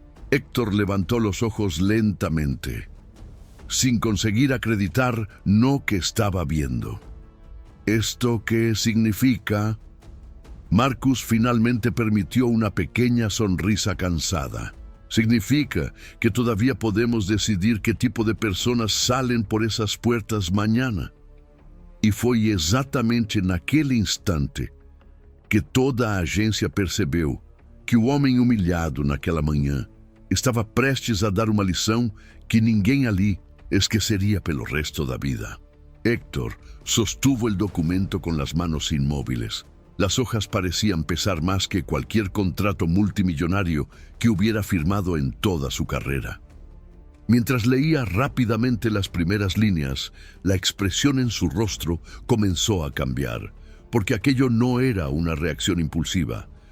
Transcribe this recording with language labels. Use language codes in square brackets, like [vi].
[es] Héctor levantó los ojos lentamente, sin conseguir acreditar lo que estaba viendo. ¿Esto qué significa? Marcus finalmente permitió una pequeña sonrisa cansada. Significa que todavía podemos decidir qué tipo de personas salen por esas puertas mañana. [pt] E foi exatamente naquele instante que toda a agência percebeu que o homem humilhado naquela manhã estava prestes a dar uma lição que ninguém ali esqueceria pelo resto da vida. [es] Héctor sostuvo el documento con las manos inmóviles. Las hojas parecían pesar más que cualquier contrato multimillonario que hubiera firmado en toda su carrera. Mientras leía rápidamente las primeras líneas, la expresión en su rostro comenzó a cambiar, porque aquello no era una reacción impulsiva.